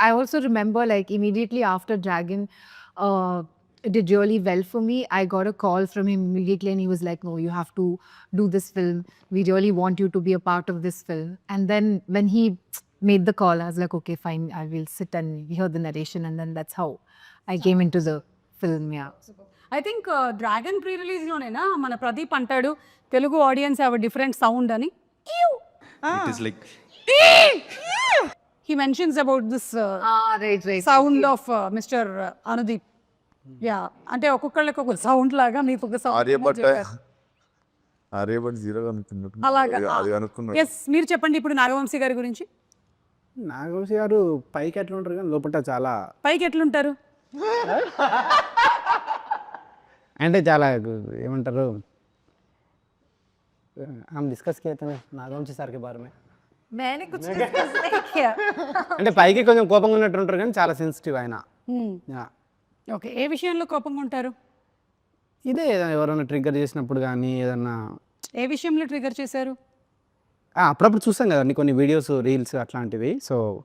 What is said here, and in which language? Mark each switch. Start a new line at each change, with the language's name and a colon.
English: I also remember, like, immediately after Dragon it did really well for me, I got a call from him immediately and he was like, no, you have to do this film. We really want you to be a part of this film. And then when he made the call, I was like, okay, fine, I will sit and hear the narration. And then that's how I came into the film, yeah. I think
Telugu: dragon pre రిలీజ్లోనేనా మన ప్రదీప్ అంటాడు Telugu
English: audience have different sound
Telugu: అని.
English: He mentions about this Right. Sound of mister Anudeep.
Telugu: Yeah అంటే ఒక్కొక్కళ్ళకి ఒక sound లాగా మీకు ఒక Aryabhata sound Aryabhata 0 అనుకున్నట్టు. అలాగా. అది అనుకున్నాడు. ఎస్ మీరు చెప్పండి ఇప్పుడు నాగవంశీ గారి గురించి. నాగవంశీ గారు పైకి ఎట్లా ఉంటారు కానీ లోపల చాలా పైకి ఎట్లుంటారు? అంటే చాలా ఏమంటారు,
Hindi: हम डिस्कस किए थे नागवंशी సార్ के बारे में. मैंने कुछ discuss नहीं किया.
Telugu: అంటే పైకి కొంచెం కోపంగా ఉన్నట్టు ఉంటారు కానీ చాలా సెన్సిటివ్ ఆయన.
English: Yeah.
Telugu: ఓకే, ఏ విషయంలో కోపంగా ఉంటారు? ఇదే ఏదైనా ఎవరైనా ట్రిగ్గర్ చేసినప్పుడు కానీ ఏదన్నా ఏ విషయంలో ట్రిగర్ చేశారు? అప్పుడప్పుడు చూస్తాం కదండి కొన్ని వీడియోస్ రీల్స్ అట్లాంటివి. సో